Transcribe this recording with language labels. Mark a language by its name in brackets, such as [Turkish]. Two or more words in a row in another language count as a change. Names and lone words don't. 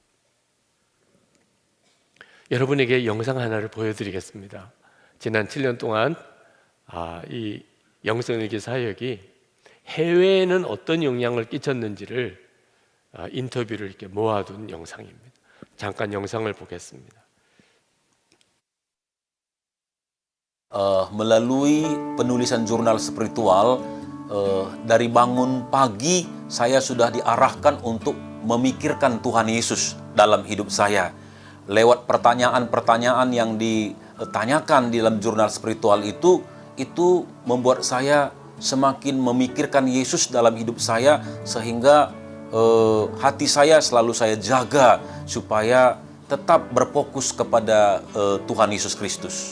[Korean] 여러분에게 영상 하나를 보여드리겠습니다. 지난 7년 동안 이 영성일기 사역이 해외에는 어떤 영향을 끼쳤는지를 인터뷰를 이렇게 모아둔 영상입니다. 잠깐 영상을 보겠습니다. [Indonesian] Melalui penulisan jurnal spiritual, dari bangun pagi saya sudah diarahkan untuk memikirkan Tuhan Yesus dalam hidup saya. Lewat pertanyaan-pertanyaan yang ditanyakan di dalam jurnal spiritual itu membuat saya semakin memikirkan Yesus dalam hidup saya, sehingga hati saya selalu saya jaga supaya tetap berfokus kepada Tuhan Yesus Kristus.